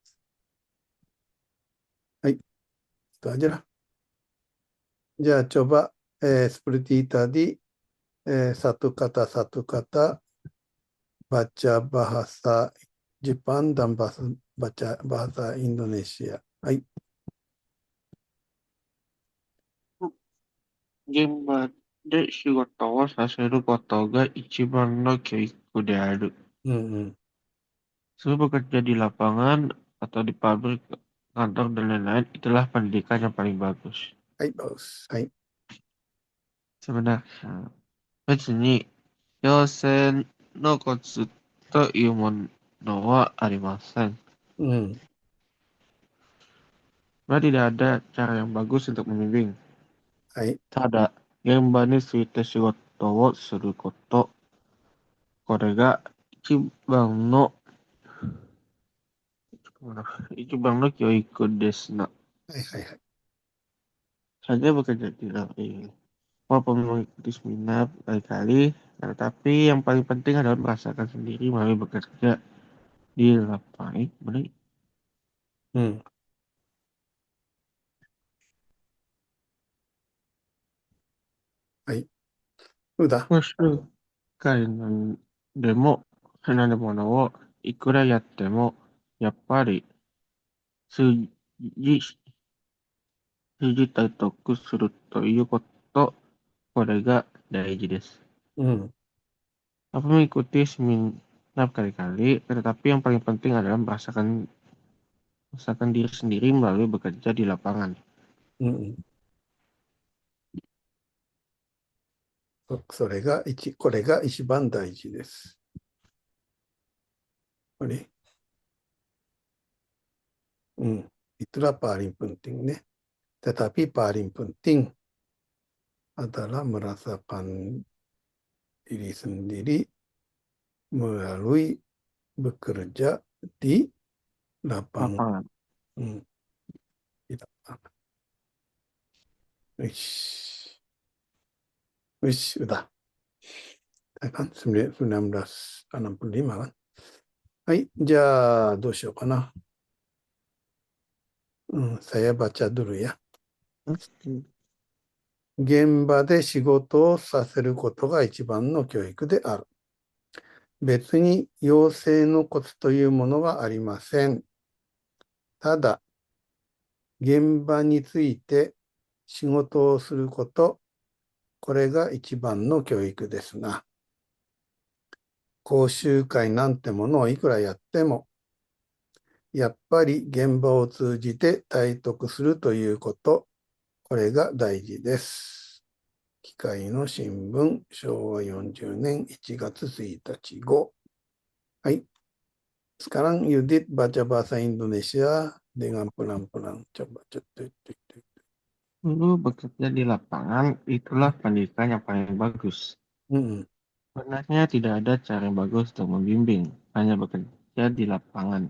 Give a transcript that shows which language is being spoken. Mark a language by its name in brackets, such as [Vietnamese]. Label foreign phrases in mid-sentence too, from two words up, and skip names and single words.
[Indonesian] Hai, itu aja lah. Ya, coba seperti tadi, satu kata baca bahasa Jepang dan baca bahasa Indonesia. Hai. [Japanese] 現場で仕事をさせることが一番の教育である。うん。 [Indonesian] Sebab bekerja di lapangan atau di pabrik, kantor, dan lain-lain, itulah pendidikan yang paling bagus. [Japanese] はい、bagus. はい。 Sebenarnya, 別に、養成のコツというものはありません. [Indonesian] Karena tidak ada cara yang bagus untuk membimbing. [Japanese] はい。ただ、現場について仕事をすること、これが一番の教育ですな. はいはいはい。 [Indonesian] Saya bekerja di lapangan. Walaupun mengikuti seminar berkali-kali, tetapi yang paling penting adalah merasakan sendiri melalui bekerja di lapangan. Benar. [Japanese] うん。はい。そうだ。もし何でも、何でものをいくらやっても、やっぱり数字、数字体得するということ、これが大事です. うん。 [Indonesian] Apa mengikuti seminar berkali-kali, tetapi yang paling penting adalah merasakan diri sendiri melalui bekerja di lapangan. [Japanese] うん。これが一番大事です。 [Indonesian] これ。Itulah paling penting nih. Tetapi paling penting adalah merasakan diri sendiri melalui bekerja di lapangan. Lapangan. Di lapangan. Wish. Wish, udah. Kan 1965 kan. [Japanese] はい、じゃあどうしようかな。 [Indonesian] saya baca dulu ya. [Japanese] 現場で仕事をさせることが一番の教育である。別に養成のコツというものはありません。ただ、現場について仕事をすること、これが一番の教育ですな。講習会なんてものをいくらやっても、やっぱり現場を通じて体得するということ、これが大事です。機械の新聞、昭和40年1月1日号。 [Indonesian] はい。Sekarang Yudit baca bahasa Indonesia dengan pelan-pelan. Coba. Dulu bekerja di lapangan, itulah pendidikan yang paling bagus. Hmm, Sebenarnya tidak ada cara yang bagus untuk membimbing, hanya bekerja di lapangan.